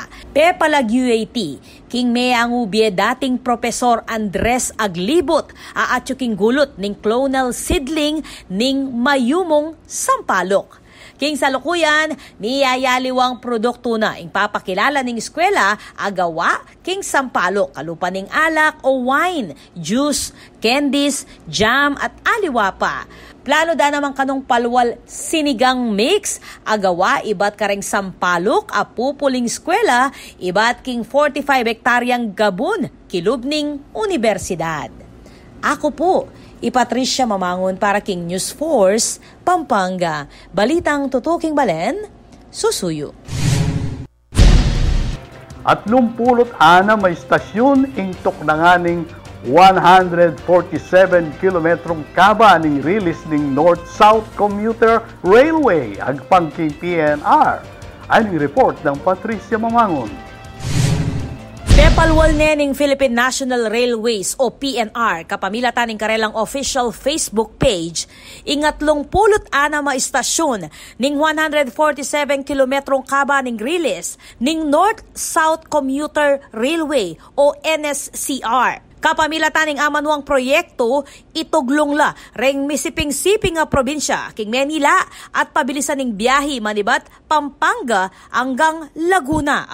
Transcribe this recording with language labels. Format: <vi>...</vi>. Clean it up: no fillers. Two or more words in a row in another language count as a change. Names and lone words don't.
<pam>Pepalag UAT, king may ang ubye dating Profesor Andres Aglibot, aatyo king gulot ng</pam> <en>clonal seedling</en> <pam>ning mayumong sampalok. King salukuyan, niyayaliwang produkto na ing papakilala ning eskwela agawa king sampalok, kalupa ning alak o wine, juice, candies, jam at aliwa pa. Plano da naman kanong palwal sinigang mix, agawa ibat kareng sampalok, apupuling eskwela, ibat king 45 hektaryang gabon, kilubning universidad. Ako po, Patricia Mamangon para King News Force, Pampanga. Balitang tutuking balen, susuyo. At 26 may istasyon ing tuknanganing 147 kilometrong kaba ning release ning North-South Commuter Railway agpangking PNR. Aning report ng Patricia Mamangon. Pepalwal ning Philippine National Railways o PNR kapamilatan ning karelang</pam> <en>official Facebook page</en> <pam>ingatlong pulot ana ma istasyon ning 147 kilometrong kaba ning release ning North-South Commuter Railway o NSCR. Kapamilatan ning amanwang proyekto, ituglong la reng misiping-siping nga probinsya king Manila at pabilisan ning biyahe manibat Pampanga hanggang Laguna.</pam>